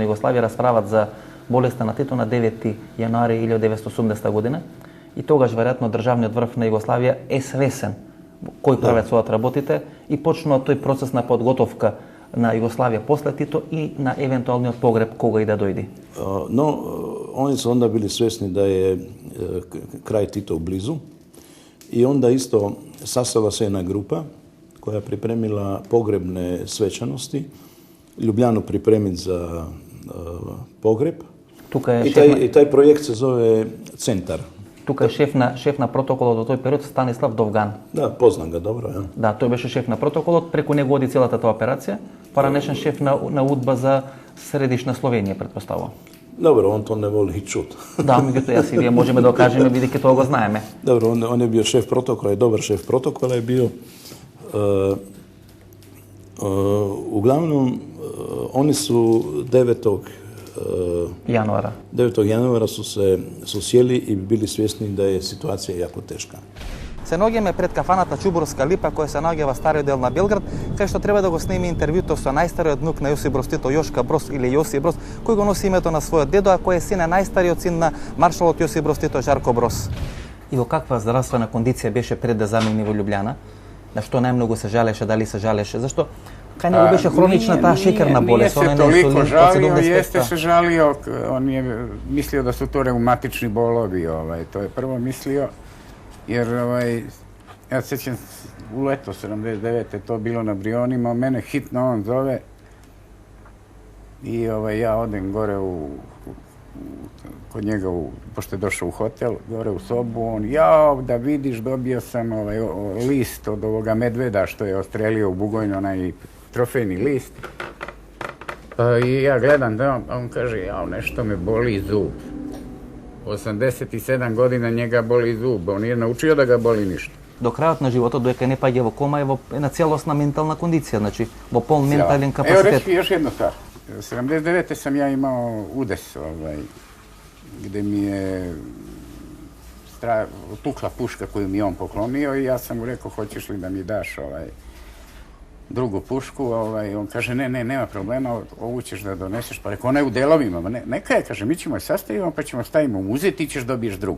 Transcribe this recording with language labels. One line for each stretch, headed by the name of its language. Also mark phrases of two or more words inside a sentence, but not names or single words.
Macedonian: Југославија расправат за болеста на Тито на 9 јануари 1980 година и тогаш веројатно државниот врв на Југославија е свесен кој правец од работите и почнува тој процес на подготовка на Југославија после Тито и на евентуалниот погреб кога и да дојде.
Croatian: No, oni su onda bili svjesni da je kraj Tito blizu i onda isto sastala se jedna grupa koja je pripremila pogrebne svečanosti, Ljubljanu pripremiti za pogreb. I taj projekt se zove Centar.
Macedonian: Тука е шеф на протоколот до тој период Станислав Довган.
Croatian: Да, познам ga dobro, ja.
Macedonian: Да, тој беше шеф на протоколот, преку него оди целата таа операција, поранешен шеф на УДБА за средишна Словенија, предпоставувам.
Croatian: Dobro, on to ne voli čut.
Macedonian: Да, меѓутоа јас и вие можеме да кажеме, бидејќи тоа го знаеме.
Croatian: Dobro, on je bio šef protokola i dobar šef protokola je bio. Uglavnom, oni su 9. januara su sjeli i bili svjesni da je situacija jako teška.
Macedonian: Се наоѓаме пред кафаната Чубурска липа, која се наоѓа во стариот дел на Белград, кај што треба да го снеме интервјуто со најстариот внук на Јосип Брос Тито, Јошка Брос или Јосип Брос, кој го носи името на својот дедо, а кој е син на најстариот син на маршалот Јосип Брос Тито, Жарко Брос. И во каква здравствена кондиција беше пред да замине во Љубљана? На што најмногу се жалеше, дали се жалеше? Зашто кај него беше хронична таа шекерна болест.
Serbian: Nije se toliko žalio, jeste se žalio, on je mislio da su to reumatični bolovi, to je prvo mislio, jer ja sećam u leto 79. to bilo na Brionima, mene hitno on zove i ja odem gore kod njega, pošto je došao u hotel, gore u sobu, on, da vidiš, dobio sam list od ovoga medveda što je ostrelio u Bugojnu, onaj trofejni list. I ja gledam da on kaže, nešto me boli zub. 87 godina njega boli zub, on je naučio da ga boli ništa.
Macedonian: До крајот на животот, доека не паѓа во кома, е во една целосна ментална кондиција, значи во полн ментален капацитет.
Serbian: Evo reći još jednu stvar. 79. sam ja imao udes, gde mi je tukla puška koju mi on poklonio i ja sam mu rekao, hoćeš li da mi daš drugu pušku, on kaže, ne, nema problema, ovu ćeš da doneseš, pa rekao, ona je u delovima, neka je, kaže, mi ćemo je sastavimo, pa ćemo stavimo u muzej, ti ćeš dobiješ drugu.